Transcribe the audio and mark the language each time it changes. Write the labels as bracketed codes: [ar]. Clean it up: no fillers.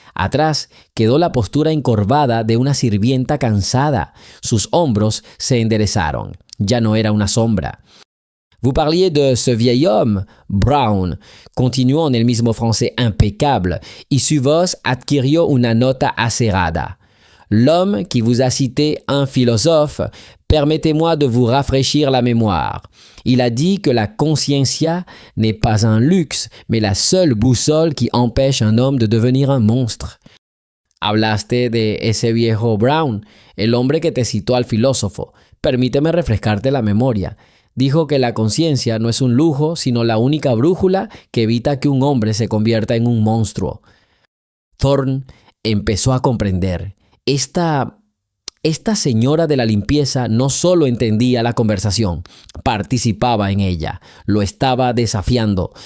[es] Atrás quedó la postura encorvada de una sirvienta cansada. Sus hombros se enderezaron. Ya no era una sombra. [fr] Vous parliez de ce vieil homme, Brown, [es] continuó en el mismo francés impecable, y su voz adquirió una nota acerada. [fr] L'homme qui vous a cité un philosophe, permettez-moi de vous rafraîchir la mémoire. Il a dit que la consciencia n'est pas un luxe, mais la seule boussole qui empêche un homme de devenir un monstre. [es] Hablaste de ese viejo Brown, el hombre que te citó al filósofo. Permíteme refrescarte la memoria. Dijo que la conciencia no es un lujo, sino la única brújula que evita que un hombre se convierta en un monstruo. Thorne empezó a comprender. Esta señora de la limpieza no solo entendía la conversación, participaba en ella, lo estaba desafiando.